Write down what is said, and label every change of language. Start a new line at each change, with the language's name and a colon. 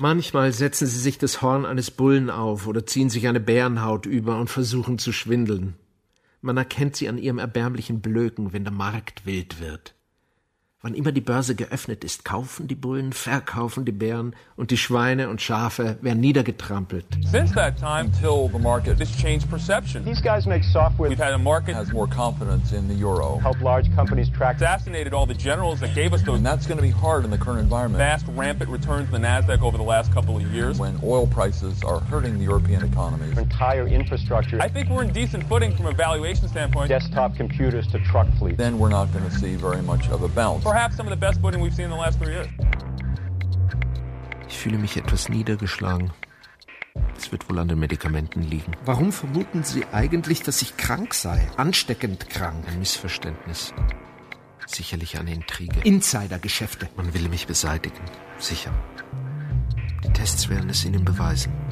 German: Manchmal setzen sie sich das Horn eines Bullen auf oder ziehen sich eine Bärenhaut über und versuchen zu schwindeln. Man erkennt sie an ihrem erbärmlichen Blöken, wenn der Markt wild wird. Wann immer die Börse geöffnet ist, kaufen die Bullen, verkaufen die Bären und die Schweine und Schafe werden niedergetrampelt.
English: Since that time till the market, it's changed perception. These guys make software. We've had a market that has more confidence in the euro. Help large companies track. Assassinated all the generals that gave us those. And that's going to be hard in the current environment. Fast rampant returns to the Nasdaq over the last couple of years. When oil prices are hurting the European economies. Entire infrastructure. I think we're in decent footing from a valuation standpoint. Desktop computers to truck fleet. Then we're not going to see very much of a bounce. Perhaps some of the best footing we've seen in the last 3 years.
German: Ich fühle mich etwas niedergeschlagen. Es wird wohl an den Medikamenten liegen. Warum vermuten Sie eigentlich, dass ich krank sei? Ansteckend krank. Ein Missverständnis. Sicherlich eine Intrige. Insidergeschäfte. Man will mich beseitigen. Sicher. Die Tests werden es Ihnen beweisen.